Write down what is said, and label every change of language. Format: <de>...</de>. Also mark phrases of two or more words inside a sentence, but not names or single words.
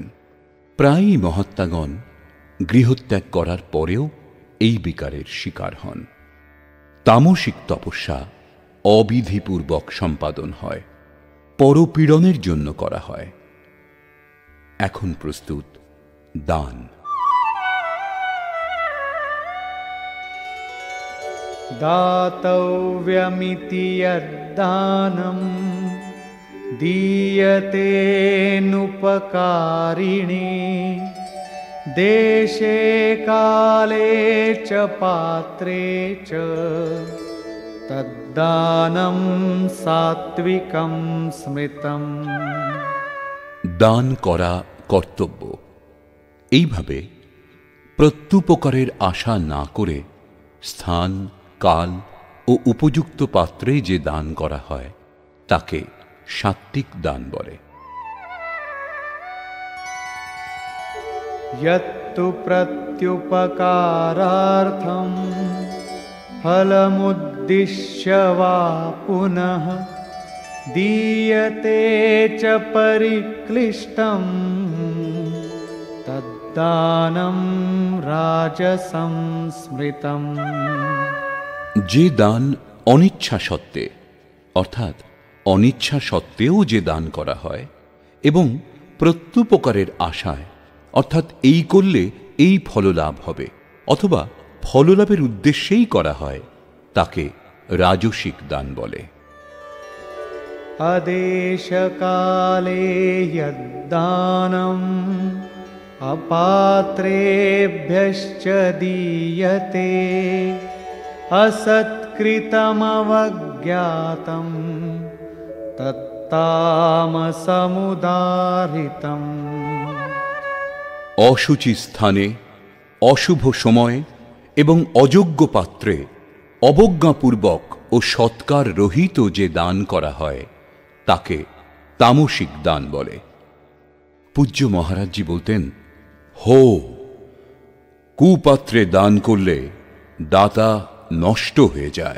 <bn>প্রায়ই মহাত্মাগণ গৃহত্যাগ করার পরেও এই বিকারের শিকার হন। তামসিক তপস্যা অবিধিপূর্বক সম্পাদন হয়, পরপীড়নের জন্য করা হয়। এখন প্রস্তুত দান।</bn> <sa>दातव्यमिति यद्दानं दीयतेऽनुपकारिणे देशे काले च पात्रे च तद्दानं सात्विकं स्मृतम्।</sa> <bn>দান করা কর্তব্য। এইভাবে প্রত্যুপকারের আশা না করে স্থান, কাল ও উপযুক্ত পাত্রে যে দান করা হয় তাকে সাত্ত্বিক দান বলে।</bn> <sa>यत्तु प्रत्युपकारार्थं फलमुद्दिश्य वा पुनः दीयते च परिक्लिष्टं तद्दानं राजसं स्मृतम्।</sa> <bn>যে দান অনিচ্ছা সত্ত্বে, অর্থাৎ অনিচ্ছা সত্ত্বেও যে দান করা হয় এবং প্রত্যুপকারের আশায়, অর্থাৎ এই করলে এই ফললাভ হবে অথবা ফললাভের উদ্দেশ্যেই করা হয়, তাকে রাজসিক দান বলে।</bn> <sa>अदेशकाले यद्दानम् अपात्रेभ्यश्च दीयते असत्कृतमवज्ञातं तत्तामसमुदाहृतम्।</sa> <bn>অশুচি স্থানে, অশুভ সময় এবং অযোগ্য পাত্রে অবজ্ঞাপূর্বক ও সৎকার রহিত যে দান করা হয় তাকে তামসিক দান বলে। পূজ্য মহারাজজি বলতেন, হো, কুপাত্রে দান করলে দাতা নষ্ট হয়ে যায়।</bn>